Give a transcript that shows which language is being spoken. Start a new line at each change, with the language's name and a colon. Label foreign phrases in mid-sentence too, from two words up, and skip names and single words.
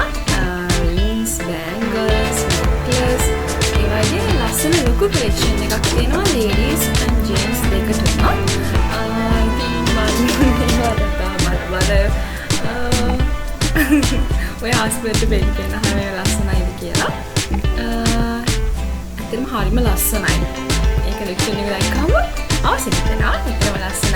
English: Rings, bangles, necklace.
Sinhala: ඒ වගේ ලස්සන ලොකු collection එකක් තියෙනවා
English: ladies and gents
Sinhala: දෙකටම. ඉතින් ඔය husband දෙන්න කියන හරිය ලස්සනයිද කියලා. ඇත්තටම හරිම ලස්සනයි. ඒ collection එක දැක්කම අවශ්‍ය හිතෙනවා. ඒකම ලස්සනයි.